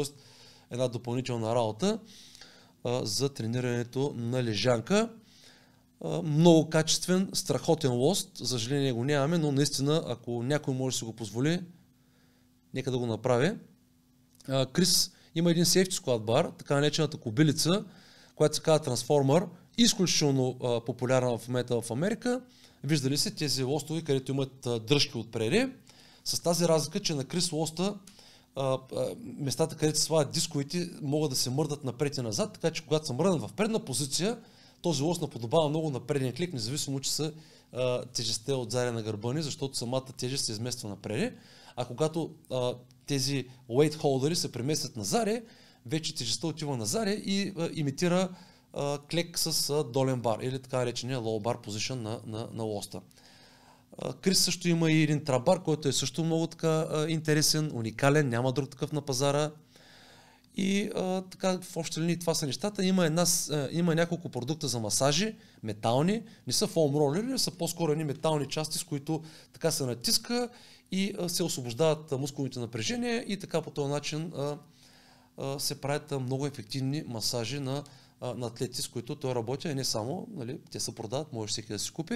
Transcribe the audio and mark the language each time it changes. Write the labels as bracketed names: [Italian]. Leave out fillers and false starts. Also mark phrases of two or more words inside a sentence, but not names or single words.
[Bulgarian] една допълнителна работа за тренирането на лежанка. Много качествен, страхотен лост, за съжаление го нямаме, но наистина, ако някой може да си го позволи, нека да го направи. Крис има един [English] safety squat [Bulgarian] бар, така наречената кобилица, която се казва трансформер, изключително популярна в момента в Америка. Виждали се тези лостове, където имат дръжки отпреди. С тази разлика, че на Крис лоста местата, където се слагат дисковите, могат да се мърдат напред и назад, така че когато са мръднат в предна позиция, този лост наподобава много на предния клик, независимо, че са тежестта отзади на гърба ни, защото самата тежест се измества напред. А когато тези [English] weight holders [Bulgarian] се преместят назаде, вече тежестта отива назаде и имитира клек с долен бар или така наречения [English] low bar position [Bulgarian] на лоста. Крис също има и един трабар, който е също много така интересен, уникален, няма друг такъв на пазара. И така в общи линии това са нещата. Има няколко продукта за масажи, метални, не са фоам ролери, са по-скоро едни метални части, с които така се натиска и се освобождават мускулните напрежения и така по този начин се правят много ефективни масажи на атлети, с които той работи, а не само, нали, те се продават, може всеки да си купи.